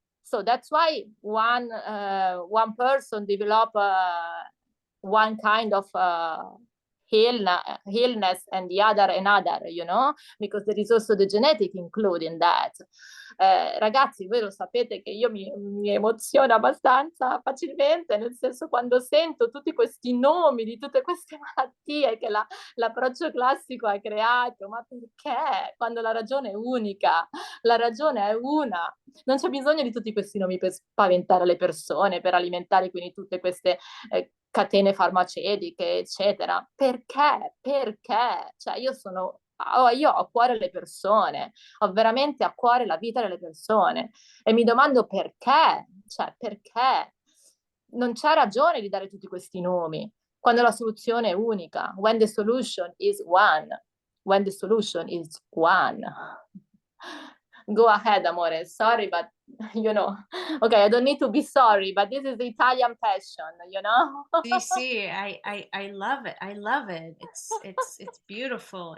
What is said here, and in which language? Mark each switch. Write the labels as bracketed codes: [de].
[en] So that's why one person develop one kind of illness and the other another, you know, because there is also the genetic included in that. [it] Ragazzi, voi lo sapete che io mi emoziono abbastanza facilmente, nel senso, quando sento tutti questi nomi di tutte queste malattie che l'approccio classico ha creato. Ma perché? Quando la ragione è unica, la ragione è una. Non c'è bisogno di tutti questi nomi per spaventare le persone, per alimentare quindi tutte queste catene farmaceutiche, eccetera. Perché? Perché? Cioè, io ho a cuore le persone, ho veramente a cuore la vita delle persone e mi domando perché, cioè perché non c'è ragione di dare tutti questi nomi quando la soluzione è unica. [en] When the solution is one. When the solution is one. Go ahead, amore. Sorry, but you know, okay, I don't need to be sorry, but this is the Italian passion, you know. See, I love it. I love it. It's beautiful.